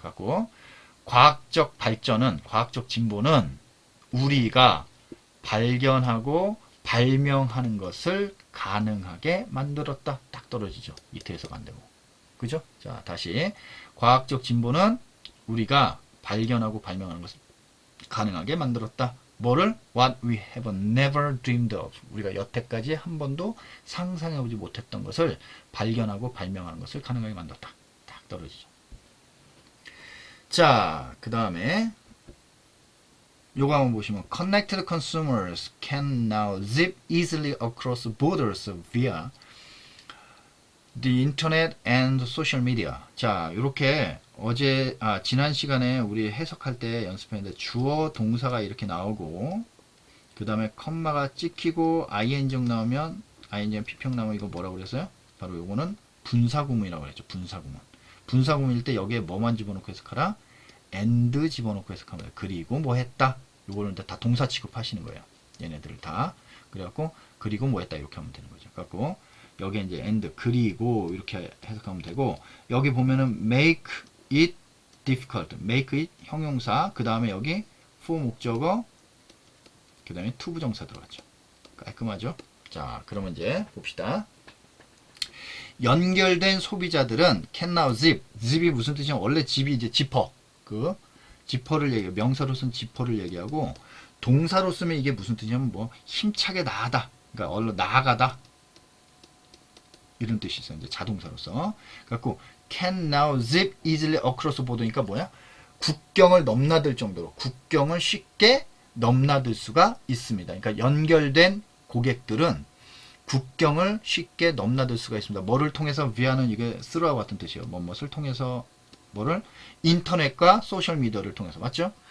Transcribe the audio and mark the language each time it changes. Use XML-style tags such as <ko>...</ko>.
<ko>갖고 과학적 발전은, 과학적 진보는 우리가 발견하고 발명하는 것을 가능하게 만들었다. 딱 떨어지죠. 밑에 해석 안 되고. 그죠? 자, 다시. 과학적 진보는 우리가 발견하고 발명하는 것을 가능하게 만들었다. 뭐를?</ko> <en>What we have never dreamed of.</en> <ko>우리가 여태까지 한 번도 상상해보지 못했던 것을 발견하고 발명하는 것을 가능하게 만들었다. 딱 떨어지죠. 자, 그 다음에 요거 한번 보시면</ko> <en>Connected consumers can now zip easily across borders via the internet and social media.</en> <ko>자, 이렇게 지난 시간에 우리 해석할 때 연습했는데 주어 동사가 이렇게 나오고 그 다음에 컴마가 찍히고 ing형 나오면 ing형 피평 나오면 이거 뭐라고 그랬어요? 바로 요거는 분사구문이라고 그랬죠. 분사구문. 분사구문일 때 여기에 뭐만 집어넣고 해석하라? and 집어넣고 해석하면 돼요. 그리고 뭐 했다? 요거는 다 동사 취급하시는 거예요. 얘네들을 다. 그래갖고 그리고 뭐 했다 이렇게 하면 되는 거죠. 그래갖고 여기에 이제 and 그리고 이렇게 해석하면 되고 여기 보면은</ko> <en>make it difficult,</en> <ko>make it 형용사, 그 다음에 여기 for 목적어, 그 다음에 to 부정사 들어갔죠. 깔끔하죠? 자, 그러면 이제 봅시다. 연결된 소비자들은</ko> <en>can now zip,</en> <ko>zip이 무슨 뜻이냐? 원래 zip이 이제 지퍼, 그 지퍼를 얘기해요. 명사로 쓴 지퍼를 얘기하고 동사로 쓰면 이게 무슨 뜻이냐면 뭐 힘차게 나가다, 그러니까 얼른 나아가다 이런 뜻이 있어요. 이제 자동사로서. 그래갖고</ko> <en>can now zip easily across border</en> <ko>니까 뭐야? 국경을 넘나들 정도로 국경을 쉽게 넘나들 수가 있습니다. 그러니까 연결된 고객들은 국경을 쉽게 넘나들 수가 있습니다. 뭐를 통해서 via는 이게 through와 같은 뜻이에요. 뭐뭇을 통해서 뭐를 인터넷과 소셜 미디어를 통해서 맞죠?</ko>